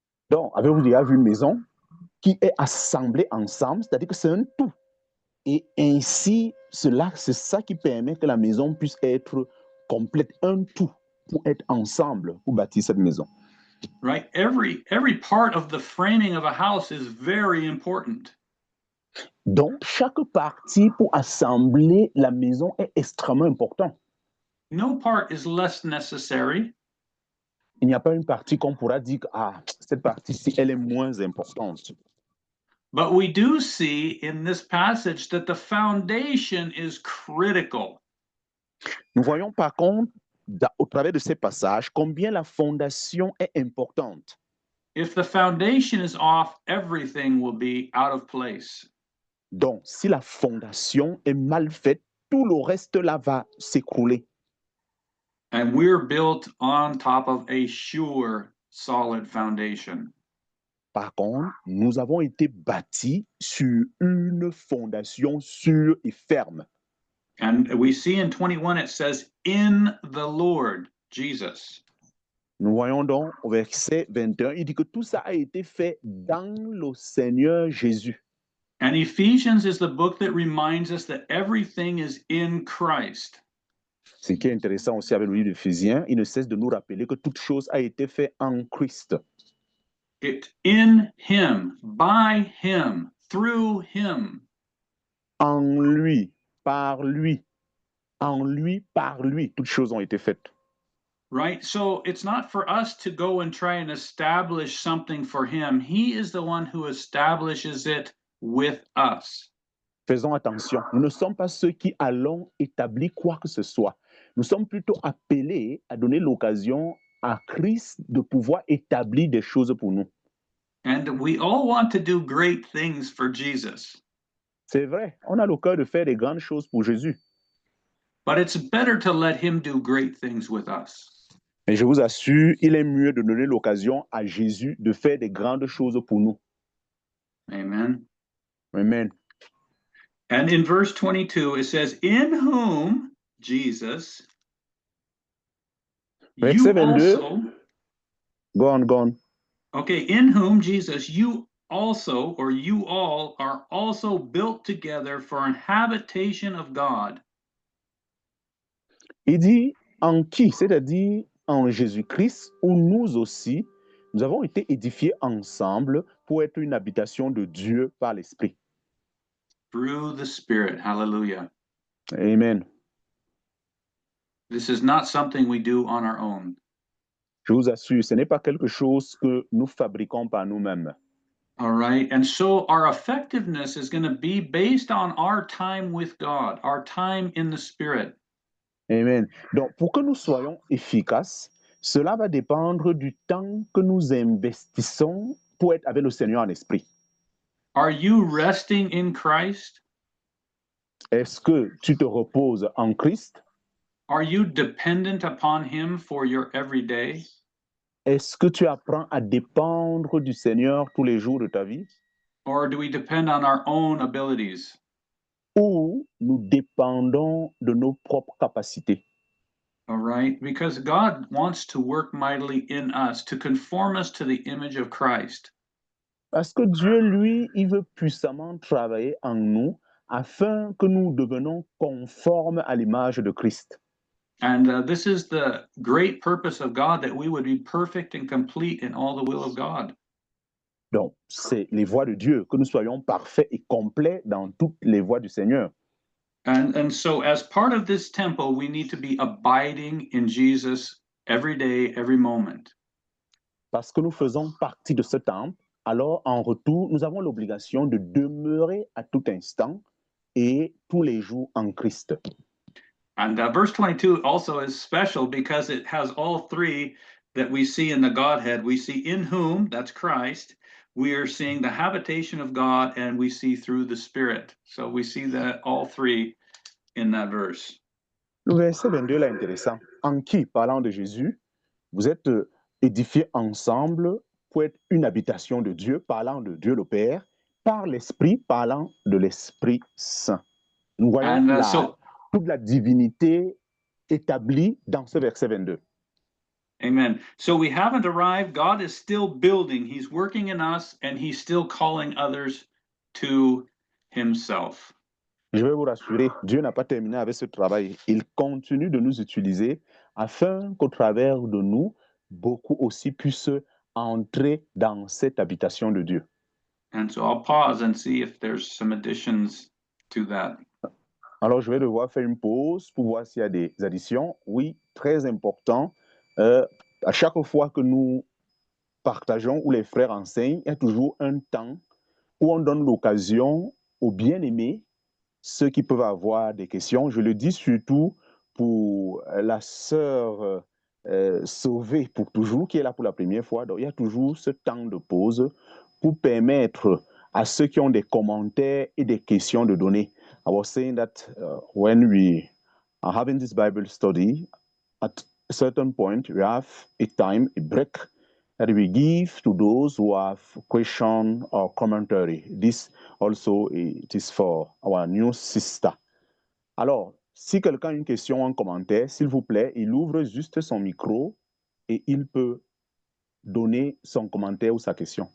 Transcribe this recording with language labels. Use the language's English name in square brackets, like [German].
[French] Donc, avez-vous déjà vu une maison qui est assemblée ensemble, c'est-à-dire que c'est un tout. Et ainsi, c'est ça qui permet que la maison puisse être complète, un tout, pour être ensemble, pour bâtir cette maison. [English] Right? Every part of the framing of a house is very important. [French] Donc, chaque partie pour assembler la maison est extrêmement important. [English] No part is less necessary. [French] Il n'y a pas une partie qu'on pourra dire que cette partie-ci, elle est moins importante. [English] But we do see in this passage that the foundation is critical. [French] Nous voyons par contre, au travers de ces passages, combien la fondation est importante. [English] If the foundation is off, everything will be out of place. [French] Donc, si la fondation est mal faite, tout le reste là va s'écrouler. [English] And we're built on top of a sure, solid foundation. [French] Par contre, nous avons été bâtis sur une fondation sûre et ferme. [English] And we see in 21, it says, in the Lord Jesus. [French] Nous voyons donc au verset 21, il dit que tout ça a été fait dans le Seigneur Jésus. [English] And Ephesians is the book that reminds us that everything is in Christ. [French] Ce qui est intéressant aussi avec le livre d'Éphésiens, il ne cesse de nous rappeler que toute chose a été faite en Christ. [English] It in him, by him, through him. [French] En lui, par lui, en lui, par lui, toutes choses ont été faites. [English] Right? So it's not for us to go and try and establish something for him. He is the one who establishes it with us. [French] Faisons attention, nous ne sommes pas ceux qui allons établir quoi que ce soit. Nous sommes plutôt appelés à donner l'occasion à Christ de pouvoir établir des choses pour nous. [English] And we all want to do great things for Jesus. [French] C'est vrai, on a le cœur de faire des grandes choses pour Jésus. [English] But it's better to let him do great things with us. [French] Mais je vous assure, il est mieux de donner l'occasion à Jésus de faire des grandes choses pour nous. Amen. Amen. [English] And in verse 22, it says, in whom, Jesus, you [French] Verset 22. [English] also, Go on. okay, in whom, Jesus, you also, or you all, are also built together for an habitation of God. [French] Il dit en qui, c'est-à-dire en Jésus-Christ, où nous aussi, nous avons été édifiés ensemble pour être une habitation de Dieu par l'Esprit. [English] Through the Spirit. Hallelujah. Amen. This is not something we do on our own. [French] Je vous assure, ce n'est pas quelque chose que nous fabriquons par nous-mêmes. [English] All right. And so our effectiveness is going to be based on our time with God, our time in the Spirit. Amen. [French] Donc, pour que nous soyons efficaces, cela va dépendre du temps que nous investissons pour être avec le Seigneur en esprit. [English] Are you resting in Christ? [French] Est-ce que tu te reposes en Christ? [English] Are you dependent upon him for your everyday? [French] Est-ce que tu apprends à dépendre du Seigneur tous les jours de ta vie? [English] Or do we depend on our own abilities? [French] Ou nous dépendons de nos propres capacités? [English] All right. Because God wants to work mightily in us to conform us to the image of Christ. [French] Parce que Dieu, lui, il veut puissamment travailler en nous afin que nous devenions conformes à l'image de Christ. [English] And this is the great purpose of God, that we would be perfect and complete in all the will of God. [French] Donc, c'est les voies de Dieu, que nous soyons parfaits et complets dans toutes les voies du Seigneur. [English] And so as part of this temple, we need to be abiding in Jesus every day, every moment. [French] Parce que nous faisons partie de ce temple, alors en retour, nous avons l'obligation de demeurer à tout instant et tous les jours en Christ. [English] And verse 22 also is special because it has all three that we see in the Godhead. We see in whom, that's Christ. We are seeing the habitation of God, and we see through the Spirit. So we see that all three in that verse. [French] Le verset 22 là est intéressant. En qui, parlant de Jésus, vous êtes édifiés ensemble pour être une habitation de Dieu, parlant de Dieu le Père, par l'Esprit, parlant de l'Esprit Saint. Nous voyons [English] And [French] toute la divinité établie dans ce verset 22. [English] Amen. So we haven't arrived. God is still building. He's working in us, and he's still calling others to himself. [French] Je vais vous rassurer, Dieu n'a pas terminé avec ce travail. Il continue de nous utiliser afin qu'au travers de nous, beaucoup aussi puissent entrer dans cette habitation de Dieu. [English] And so I'll pause and see if there's some additions to that. [French] Alors, je vais devoir faire une pause pour voir s'il y a des additions. Oui, très important. À chaque fois que nous partageons ou les frères enseignent, il y a toujours un temps où on donne l'occasion aux bien-aimés, ceux qui peuvent avoir des questions. Je le dis surtout pour la sœur Sauvée pour toujours, qui est là pour la première fois. Donc, il y a toujours ce temps de pause pour permettre à ceux qui ont des commentaires et des questions de donner. [English] I was saying that when we are having this Bible study, at a certain point, we have a time, a break, that we give to those who have question or commentary. This also, it is for our new sister. [French] Alors, si quelqu'un a une question ou un commentaire, s'il vous plaît, il ouvre juste son micro et il peut donner son commentaire ou sa question.